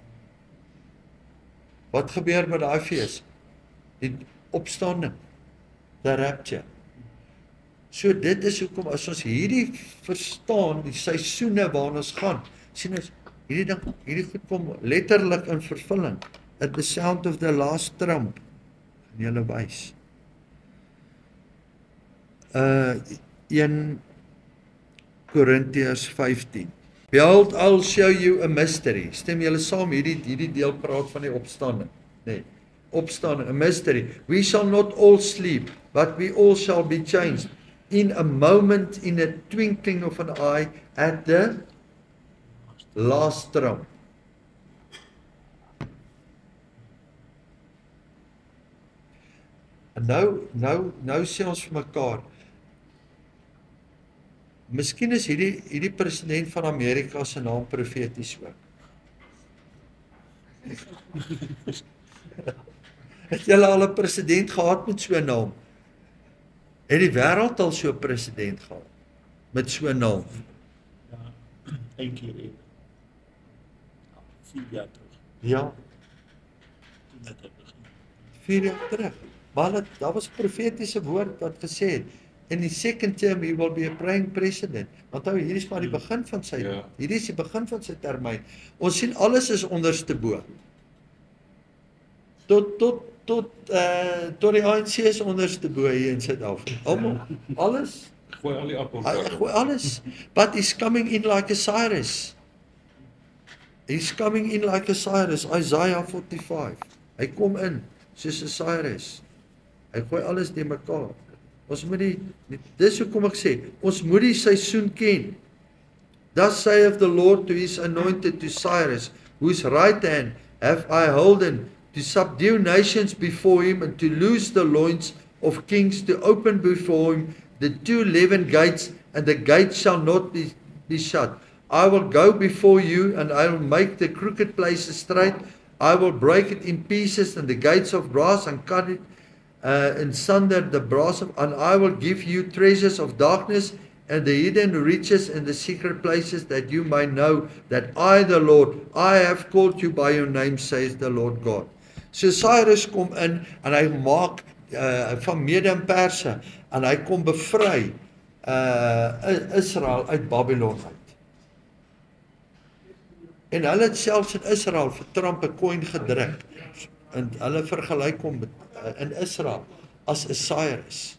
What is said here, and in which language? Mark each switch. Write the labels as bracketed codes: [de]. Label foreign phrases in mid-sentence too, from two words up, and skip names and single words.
[af] Wat gebeur met daai fees? Die opstanding, [en] the rapture. [af] So dit is hoekom as ons hierdie verstaan, die seisoene waarin ons gaan, sien ons, hierdie goed kom letterlik in vervulling, [en] at the sound of the last trump, [af] en julle wys. 1 Korintiërs 15. [en] Behold, I'll show you a mystery. [af] Stem julle saam, hierdie deel praat van die opstanding. Nee, opstanding, [en] a mystery. We shall not all sleep, but we all shall be changed. In a moment, in a twinkling of an eye, at the last trump. [af] En nou sê ons vir mekaar, miskien is hierdie president van Amerika se naam profeties ook. Het julle al 'n president gehad met so 'n naam? Het die wêreld al so 'n president gehad met so 'n naam? Ja, een keer in 4 jaar terug. Ja, Toen het begin. 4 jaar terug. Maar daar was 'n profetiese woord wat gesê het, in die [en] second term he will be a praying president. [af] Want nou hierdie is maar die begin van sy, hierdie is die begin van sy termyn. Ons sien alles is onderste bo. Tot die ANC is onderste bo hier in Suid-Afrika. Almal, alles. Gooi al die appels. Gooi alles. [en] But he's coming in like a Cyrus. He's coming in like a Cyrus, Isaiah 45. [af] Hy kom in soos 'n Cyrus. Hy gooi alles die mekaar. Ons moet dis hoekom ek sê, ons moet die seisoen ken. [en] Thus saith the Lord to his anointed, to Cyrus, whose right hand have I holden, to subdue nations before him, and to loose the loins of kings, to open before him the 2 leaden gates, and the gates shall not be shut. I will go before you, and I will make the crooked places straight. I will break it in pieces, and the gates of brass, and cut it and sunder the brass, and I will give you treasures of darkness, and the hidden riches in the secret places, that you may know that I, the Lord, I have called you by your name, says the Lord God. [af] So Cyrus kom in, en hy maak van Mede en Perse, en hy kom bevry Israel uit Babylon uit. En hulle het selfs in Israel vir Trump 'n coin gedruk, en hulle vergelyk hom in Israel as 'n Cyrus.